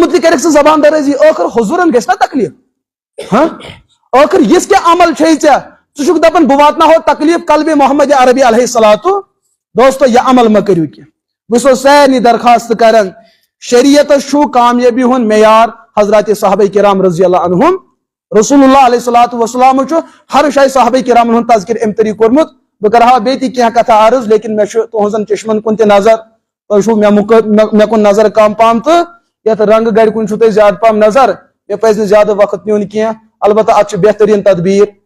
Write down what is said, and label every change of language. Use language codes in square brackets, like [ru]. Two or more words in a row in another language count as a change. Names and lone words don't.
[ks] متعلق کرکھ ژٕ زبان درٲزی ٲخر حضوٗرن گژھِ نا تکلیف ٲخر یِژھ کیٛاہ عمل چھے ژےٚ ژٕ چھُکھ دپان بہٕ واتناوہو تکلیف قلبِ محمد عربی [ar] علیہ الصلاۃ [ks] دوستو یہ عمل مہ کٔرِو کینٛہہ بہٕ چھُسو سارنٕے درخواست کران شریعتس چھُ کامیٲبی ہُنٛد معیار حضرات صحابہ کرام [ar] رضی اللہ عنہم [ks] رسول اللہ [ar] علیہ الصلاۃ والسلام [ks] چھُ ہر جایہِ صحابہ کرامن ہُنٛد تذکر امہِ طریقہٕ کوٚرمُت بہٕ کرٕ ہا بیٚیہِ تہِ کینٛہہ کتھا عرض لیکن مےٚ چھُ تُہنٛزن چشمن کُن تہِ نظر تۄہہِ چھُو مےٚ کُن نظر کم پہم تہٕ یتھ رنگ گڑِ کُن چھُو تۄہہِ زیادٕ پہم نظر مےٚ پزِ نہٕ زیادٕ وقت نیُن کینٛہہ البتہ اتھ چھُ بہتریٖن تدبیٖر